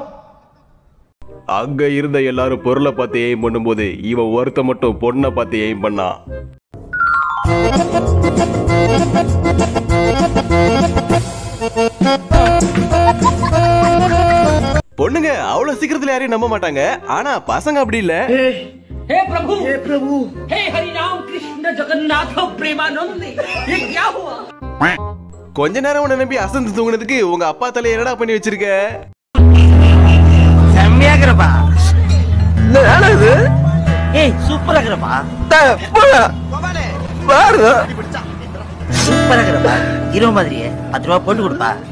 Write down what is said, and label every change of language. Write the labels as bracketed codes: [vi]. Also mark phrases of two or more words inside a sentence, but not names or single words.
[ta] அங்க இருந்த எல்லாரும் பொருளை பார்த்து எய்ம் பண்ணும்போது இவன் ஒருத்த மட்டும் பொண்ணை பார்த்து எய்ம் பண்ணான். பொண்ணுங்க அவ்வளவு சீக்கிரத்துல யாரையும் நம்ப மாட்டாங்க. ஆனா பசங்க அப்படி இல்ல. [hi] हे प्रभु हे हरि राम कृष्ण जगन्नाथ प्रेमानंद, ये क्या हुआ? [ta] கொஞ்ச நேரம் உன்னை நம்பி அசந்து தூங்குனதுக்கு உங்க அப்பா தலை என்னடா பண்ணி வச்சிருக்க? செம்மையாகிறப்பா. என்னது? ஏய் சூப்பராகிறப்பா. பாரு. சூப்பராகிறப்பா. ஹீரோ மாதிரியே 10 ரூபாய் போட்டு கொடுப்பா.